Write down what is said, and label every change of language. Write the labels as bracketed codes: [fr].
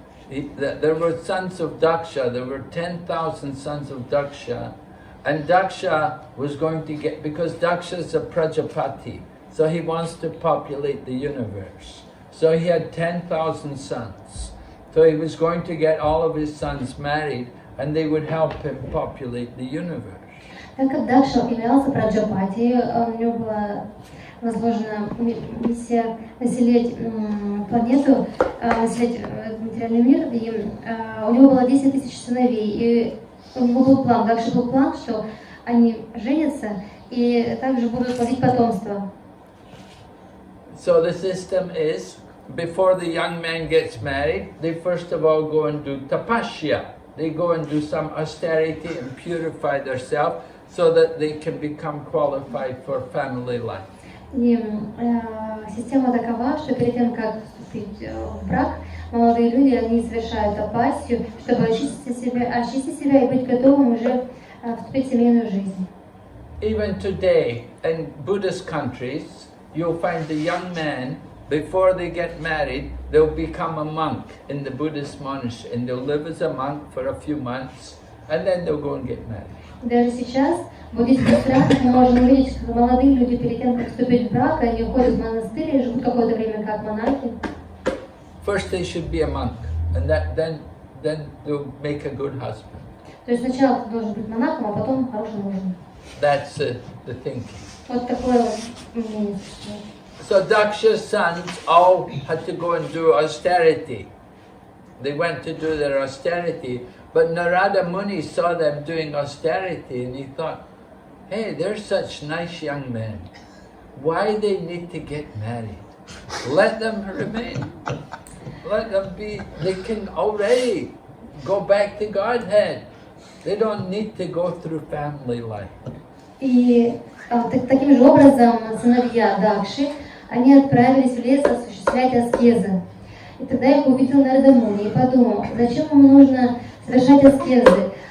[en] There were sons of Daksha. There were 10,000 sons of Daksha, and Daksha was going to get, because Daksha is a Prajapati, so he wants to populate the universe. So he had 10,000 sons. So he was going to get all of his sons married, and they would help him populate the universe. [ru] Так как Дакша являлся Праджапати, у него была возложена миссия населить планету, населить материальный мир, и у него было 10 тысяч сыновей, и у него был план, Дакша был план, что они женятся и также будут плодить потомство. [en] So the system is, before the young man gets married, they first of all go and do tapasya. They go and do some austerity and purify themselves so that they can become qualified for family life. [ru] И система такова, что перед тем, как вступить в брак, молодые люди, они совершают тапасию, чтобы очистить себя и быть готовым уже вступить в семейную жизнь. [en] Even today, in Buddhist countries, you'll find the young men, before they get married, they'll become a monk in the Buddhist monastery, and they'll live as a monk for a few months, and then they'll go and get married. [ru] Даже сейчас в буддийских странах мы можем увидеть, что молодые люди перед тем, как вступить в брак, они уходят в монастырь и живут какое-то время как монахи. [en] First they should be a monk, and then they'll make a good husband. [ru] То есть сначала ты должен быть монахом, а потом хорошим мужем. [en] That's the thinking. [ru] Вот такое вот мнение существует. [en] So Daksha's sons all had to go and do austerity. They went to do their austerity, but Narada Muni saw them doing austerity and he thought, hey, they're such nice young men. Why they need to get married? Let them remain. Let them be, they can already go back to Godhead. They don't need to go through family life. [ru] И таким же образом сыновья Дакши, они отправились в лес осуществлять аскезы. И тогда их увидел Нарада Муни и подумал, зачем ему нужно совершать аскезы?